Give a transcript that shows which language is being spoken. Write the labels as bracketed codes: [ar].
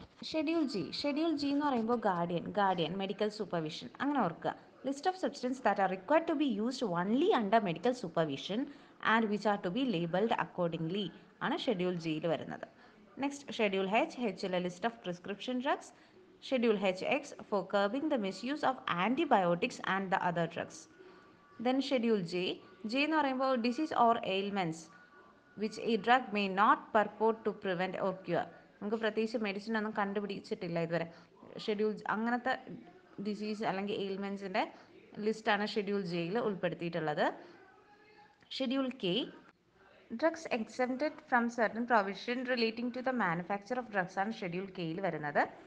[ml] Schedule G എന്ന് പറയുമ്പോൾ guardian medical supervision, അങ്ങനെ ഓർക്കുക. [en] list of substance that are required to be used only under medical supervision and which are to be labelled accordingly [ml] ആണ് schedule ജിയിൽ വരുന്നത്. [en] Next, Schedule H, HL, a list of prescription drugs. Schedule HX for curbing the misuse of antibiotics and the other drugs. Then Schedule J, [ml] J എന്ന് പറയുമ്പോൾ [en] disease or ailments which a drug may not purport to prevent or cure. [ml] നമുക്ക് പ്രത്യേകിച്ച് medicine ഒന്നും കണ്ടുപിടിച്ചിട്ടില്ല ഇതുവരെ. Schedule അങ്ങനത്തെ disease അല്ലെങ്കിൽ എയിൽമെൻസിൻ്റെ ലിസ്റ്റാണ് schedule jail ഉൾപ്പെടുത്തിയിട്ടുള്ളത്. [en] schedule K, drugs excepted from certain provision relating to the manufacture of drugs [ml] ആണ് schedule കെയിൽ വരുന്നത്.